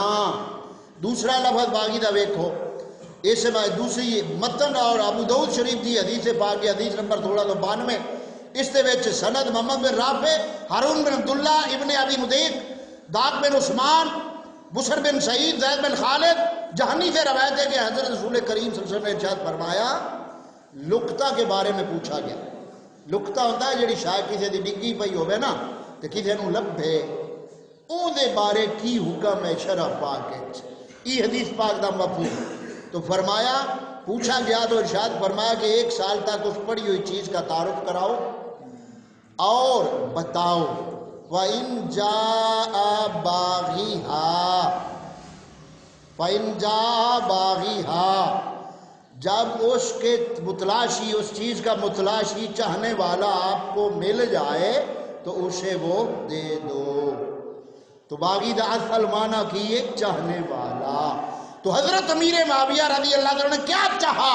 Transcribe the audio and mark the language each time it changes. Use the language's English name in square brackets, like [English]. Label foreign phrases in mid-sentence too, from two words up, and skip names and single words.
[Urdu] دوسرا لفظ باغی [Punjabi] دا ویکھو، [Urdu] اس میں دوسری متن اور ابو داؤد شریف دی حدیث پاک کی حدیث نمبر 92، [Punjabi] اس دے وچ [Urdu] سند محمد بن رافع، ہارون بن عبداللہ ابن ابی مدیق، داق بن عثمان، بسر بن سعید، زید بن خالد جہنی سے روایت ہے کہ حضرت رسول کریم صلی اللہ علیہ وسلم نے ارشاد فرمایا، لقطہ کے بارے میں پوچھا گیا۔ [Punjabi] لقطہ ہوتا ہے جڑی شاید کسی دی ڈگی پئی ہوئے نا تو کسی نو لبھے، او دے بارے کی حکم ہے شرع پاک ہے، یہ حدیث پاک دا مفہوم۔ [Urdu] تو فرمایا پوچھا گیا تو ارشاد فرمایا کہ 1 سال تک اس پڑھی ہوئی چیز کا تعارف کراؤ اور بتاؤ۔ [Arabic] وَإِن جَاءَ بَاغِيهَا، فَإِن جَاءَ بَاغِيهَا، [Urdu] جب اس کے متلاشی، اس چیز کا متلاشی چاہنے والا آپ کو مل جائے تو اسے وہ دے دو۔ [Punjabi] تو باغی دا اصل معنی کی ایک چاہنے والا۔ [Urdu] تو حضرت امیر معاویہ رضی اللہ عنہ نے کیا چاہا؟